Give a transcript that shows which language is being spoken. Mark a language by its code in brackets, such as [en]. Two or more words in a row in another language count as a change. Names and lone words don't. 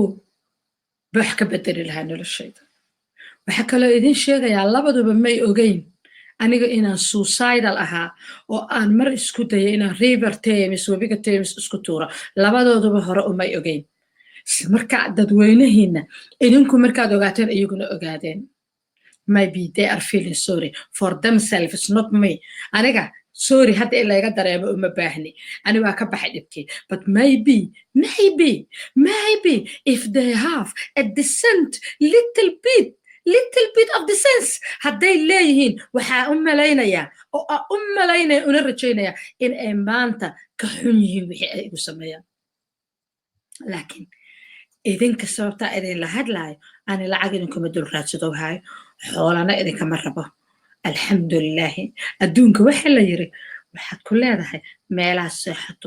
[so] wax ka bedeli lahaa noloshayda waxa kaloo idin sheegayaa labaduba may ogeyn aniga inaan suicidal ahaa oo aan mar isku dayay inaan river Thames webiga Thames isku tuuro labadooduba hore umay ogeyn marka dadweynahiina idinku markaad ogaateen iyaguna ogaadeen [en] maybe they are feeling sorry for themselves not me [so] aniga sorry hadda ila iga dareemo uma baahni ani waa ka baxay dhibkii [en] but maybe if they have a decent little bit of the sense [so] hadday leeyihiin waxaa u malaynayaa oo u malaynaya una rajaynaya in ay maanta ka xun yihiin wixii ay igu sameeyaan laakiin idinka sababtaa idin la hadlaayo ani lacag idinkuma dul raadsado hayo xoolana idinkama rabo alxamdulilaahi adduunka waxa la yiri waxaad ku leedahay meelaha seexato